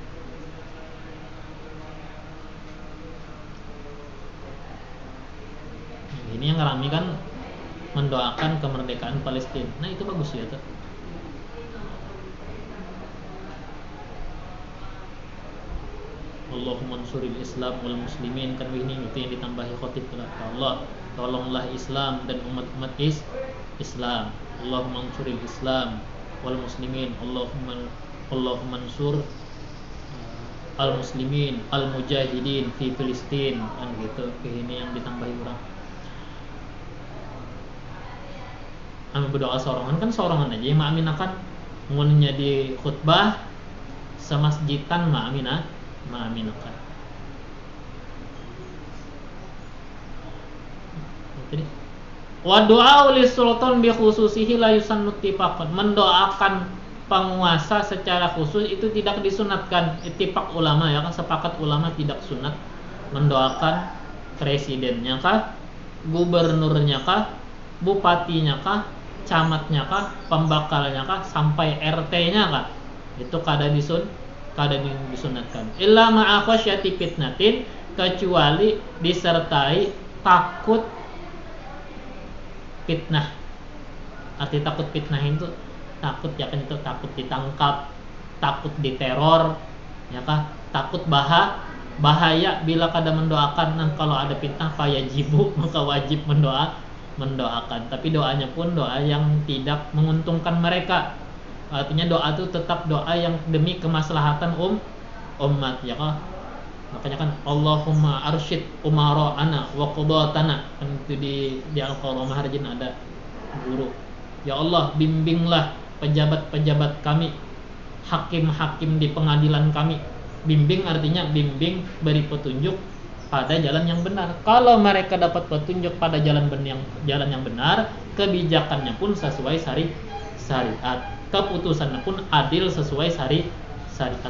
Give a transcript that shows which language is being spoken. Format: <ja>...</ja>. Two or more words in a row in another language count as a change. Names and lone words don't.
<id>Ini yang rame kan mendoakan kemerdekaan Palestina. Nah itu bagus ya tuh.</id> <ar>اللهم انصر الإسلام والمسلمين,</ar> <id>kan ini itu yang ditambahi khotib kepada Allah. Tolonglah Islam dan umat-umat Islam.</id> <ar>اللهم انصر الإسلام والمسلمين. اللهم انصر المسلمين المجاهدين في فلسطين,</ar> <id>kan gitu. Ini yang ditambahi orang.</id> <bjn>Kami berdoa sorongan kan sorongan aja, ma'aminakan munnya di khutbah semasjidan ma'aminakan.</bjn> <ar>Jadi والدعاء للسلطان بخصوصه لا يسن اتفاقا,</ar> <id>mendoakan penguasa secara khusus itu tidak disunatkan.</id> <ar>اتفاق العلماء</ar> <id>ya kan, sepakat ulama tidak sunat mendoakan presidennya kah, gubernurnya kah, bupatinya kah, camatnya kah, pembakalnya kah, sampai RT-nya kah, itu kada keadaan yang disunatkan.</id> <ar>إلا مع خشية فتنة,</ar> <id>kecuali disertai takut fitnah. Arti takut fitnah itu takut ya kan, itu takut ditangkap, takut diteror, ya kah? Takut bahaya bila kada mendoakan. Nah, kalau ada fitnah fayajibu, maka wajib mendoakan. Tapi doanya pun doa yang tidak menguntungkan mereka. Artinya doa itu tetap doa yang demi kemaslahatan umat, ya kah? Makanya kan</id> <ar>اللهم أرشد أمراءنا وقضاتنا,</ar> <id>kan itu di Al-Qaramah Harjin ada guru. Ya Allah, bimbinglah pejabat-pejabat kami, hakim-hakim di pengadilan kami. Bimbing artinya bimbing, beri petunjuk pada jalan yang benar. Kalau mereka dapat petunjuk pada jalan yang benar, kebijakannya pun sesuai syariat, keputusannya pun adil sesuai syariat.</id>